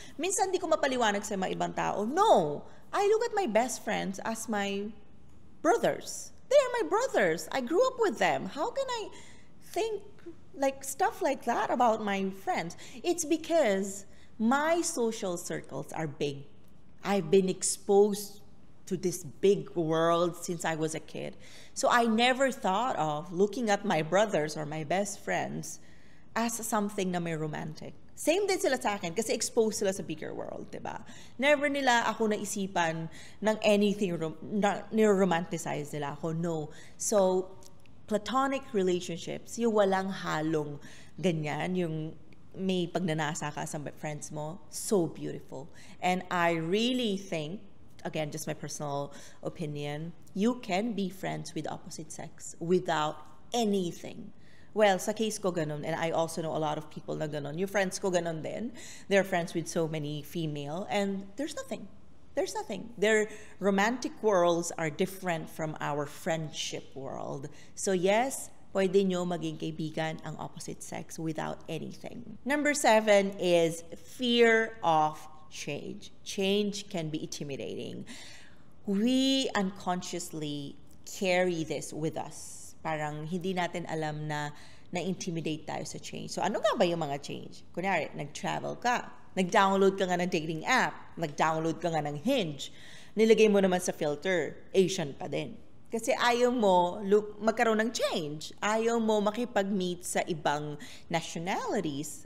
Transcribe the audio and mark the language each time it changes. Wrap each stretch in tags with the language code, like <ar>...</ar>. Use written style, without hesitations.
<tl>Minsan di ko mapaliwanag sa mga ibang tao.</tl> <en>No! I look at my best friends as my brothers. They are my brothers. I grew up with them. How can I think stuff like that about my friends? It's because my social circles are big. I've been exposed to this big world since I was a kid. So I never thought of looking at my brothers or my best friends as something</en> <tl>na may romantic. Same din sila sa akin kasi exposed sila sa bigger world, diba? Never nila ako naisipan ng anything na niromanticize nila ako. No. So, platonic relationships, yung walang halong ganyan, yung may pagnanasa ka sa friends mo, so beautiful.</tl> <en>And I really think, again, just my personal opinion, you can be friends with opposite sex without anything.</en> <tl>Well, sa case ko ganun,</tl> <en>and I also know a lot of people</en> <tl>na ganun. Yung friends ko ganun din.</tl> <en>They're friends with so many female, and there's nothing. There's nothing. Their romantic worlds are different from our friendship world.</en> <tl>So yes, pwede nyo maging kaibigan ang opposite sex without anything.</tl> <en>Number 7 is fear of change. Change can be intimidating. We unconsciously carry this with us.</en> <tl>Parang hindi natin alam na na-intimidate tayo sa change. So ano nga ba yung mga change? Kunyari, nag-travel ka, nag-download ka nga ng dating app, nag-download ka nga ng Hinge, nilagay mo naman sa filter, Asian pa din. Kasi ayaw mo magkaroon ng change. Ayaw mo makipag-meet sa ibang nationalities.</tl>